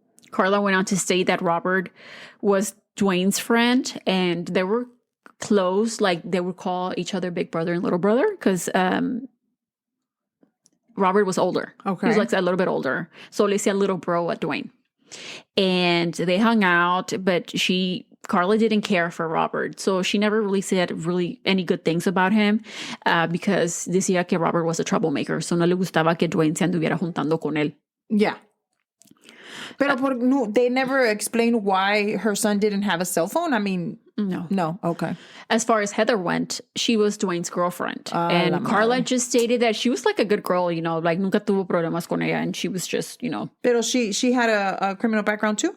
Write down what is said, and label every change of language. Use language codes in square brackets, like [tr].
[en] Carla went on to state that Robert was Dwayne's friend, and they were close, like they would call each other big brother and little brother, because Robert was older. Okay. He was like a little bit older. So they said little bro at Dwayne. And they hung out, but Carla didn't care for Robert. So she never really said any good things about him because [es] decía que [en] Robert was a troublemaker. So [es] no le gustaba que Dwayne se anduviera juntando con él. [en] Yeah. [es] Pero [en] they never explained why her son didn't have a cell phone? I mean... No. Okay. As far as Heather went, she was Dwayne's girlfriend. And Carla just stated that she was like a good girl, like [es] nunca tuvo problemas con ella. [en] And she was just, [es] Pero [en] she had a criminal background too?